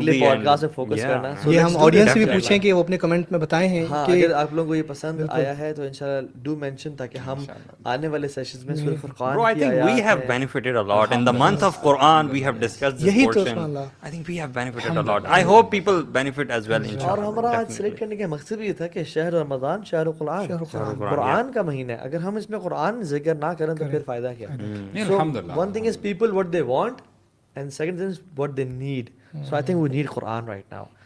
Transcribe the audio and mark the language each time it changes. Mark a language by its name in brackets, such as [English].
[Urdu] اگلے pod cost میں focus کرنا. یہ ہم آڈینس سے بھی پوچھیں کہ وہ اپنے کمنٹ میں بتائیں ہیں ہاں, کہ اگر آپ لوگوں کو یہ پسند آیا ہے تو انشاءاللہ ڈو مینشن, تاکہ ہم آنے والے سیشنز میں سورۃ فرقان [English] Bro, I think we have benefited a lot. In the month of Quran, we have discussed this portion. I think we have benefited a lot. I hope people benefit as well, inshallah. [Urdu] اور ہمارا آج select کرنے کا مقصد بھی یہ تھا کہ شہر رمضان شہر قرآن, قرآن کا مہینہ ہے. اگر ہم اس میں قرآن ذکر نہ کریں تو پھر فائدہ کیا. [English] So one thing is people what they want, and second thing is what they need. So I think we need Quran right now.